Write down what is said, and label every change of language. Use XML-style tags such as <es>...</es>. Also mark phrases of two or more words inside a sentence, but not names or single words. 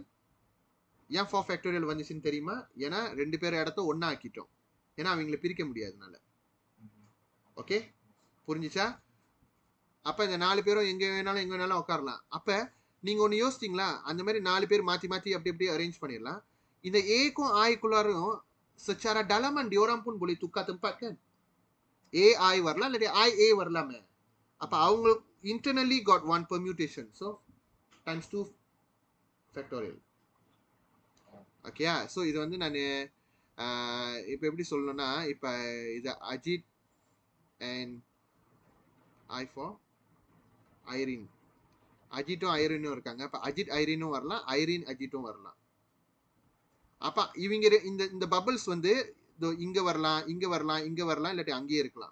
<ta>ஏன் 4 ஃபேக்டோரியல் வந்துச்சுன்னு தெரியுமா? ஏன்னா 2 பேர் இடத்த ஒன்றா ஆக்கிட்டோம், ஏன்னா அவங்கள பிரிக்க முடியாதுனால. ஓகே, புரிஞ்சிச்சா? அப்போ இந்த 4 பேரும் எங்கே வேணாலும் உட்காரலாம். அப்போ நீங்கள் ஒன்று யோசிச்சிங்களா, அந்த மாதிரி 4 பேர் மாற்றி மாற்றி அப்படி அப்படியே அரேஞ்ச் பண்ணிடலாம். இந்த ஏக்கும் ஆய்க்குள்ளாரும்</ta> <ms>secara dalaman diorang pun boleh tukar tempat kan.</ms> <en>AI</en> <ta>வரலாம் இல்லாட்டி IA வரலாமே. அப்போ அவங்க</ta> <en>internally got one permutation, so times 2 factorial.</en> <ta>ஓகேயா? ஸோ இது வந்து நான் இப்போ எப்படி சொல்லணும்னா, இப்போ இது அஜித்</ta> <en>and I for Irene,</en> <ta>அஜித்தும் ஐரினும் இருக்காங்க. அப்போ அஜித் ஐரினும் வரலாம், ஐரின் அஜித்தும் வரலாம். அப்போ இவங்க இந்த பபிள்ஸ் வந்து இங்கே வரலாம், இங்கே வரலாம், இங்கே வரலாம், இல்லாட்டி அங்கேயே இருக்கலாம்.</ta>